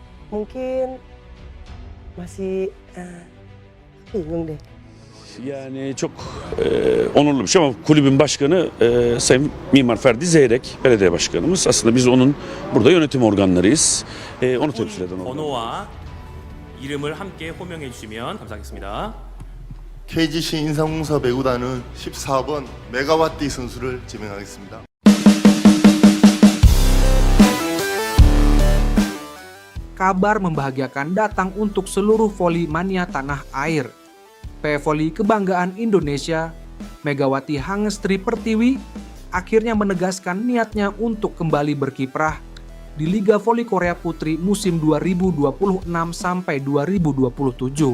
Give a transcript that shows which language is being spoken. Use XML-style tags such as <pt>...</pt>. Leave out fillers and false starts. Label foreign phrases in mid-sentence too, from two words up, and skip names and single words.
<id>mungkin masih, bingung deh.</id> <tr>Yani çok onurlu bir şey ama kulübün başkanı Sayın Mimar Ferdi Zeyrek, belediye başkanımız. Aslında biz onun burada yönetim organlarıyız. Onu temsil eden organ.</tr> <ko>번호와 이름을 함께 호명해 주시면 감사하겠습니다. KGC 인삼공사 배구단은 14번 메가와띠 선수를 지명하겠습니다.</ko> <id>Kabar membahagiakan datang untuk seluruh voli mania tanah air. Voli kebanggaan Indonesia, Megawati Hangestri Pertiwi, akhirnya menegaskan niatnya untuk kembali berkiprah di Liga Voli Korea Putri musim 2026 sampai 2027.</id>